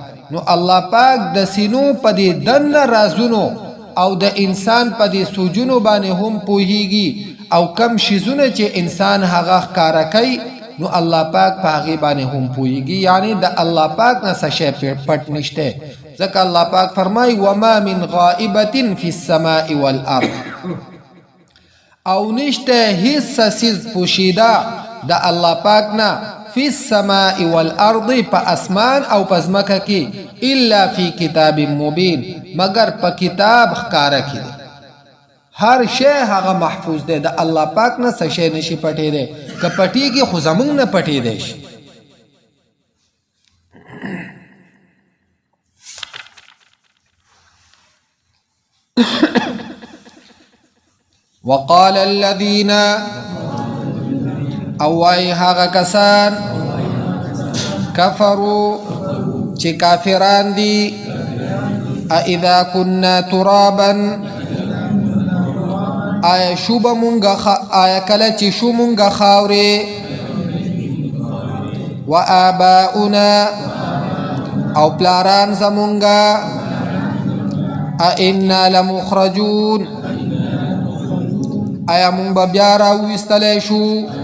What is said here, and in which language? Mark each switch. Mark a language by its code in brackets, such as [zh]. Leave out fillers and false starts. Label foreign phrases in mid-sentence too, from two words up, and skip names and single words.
[ps] نو الله پاک د سینو په دې دننه رازونو او د انسان په دې سوجونو باندې هم پوهیږي، او کم شیزونه چې انسان هغه ښکارا کوي نو الله پاک په هغې باندې هم پوهیږي، یعنی د الله پاک نه څه شی پټ نشته. ځکه الله پاک فرمایي [ar] وما من غائبة فی السماء والارض، [ps] او نشته هیڅ څیز پوشیده د الله پاک نه [ar] فی السماء والارض [ps] په اسمان او په ځمکه کې [ar] الا فی کتاب مبین، [ps] مگر په کتاب ښکاره کې دی. هر شی هغه محفوظ دی، د الله پاک نه څه شی نشي پټېدی، که پټېږي خو زموږ نه پټېدی شي. [ar] وقال الذين، [ps] او وای هغه کسان کفروا چې کافران دي، [ar] اذا كنا ترابا، [ps] آیا شو به مونږه آیا کله چې شو مونږه خاورې، [ar] و آباؤنا [ps] او پلاران زمونږه، [ar] ائنا لمخرجون، [ps] آیا مونږ به بیا راویستلی شو.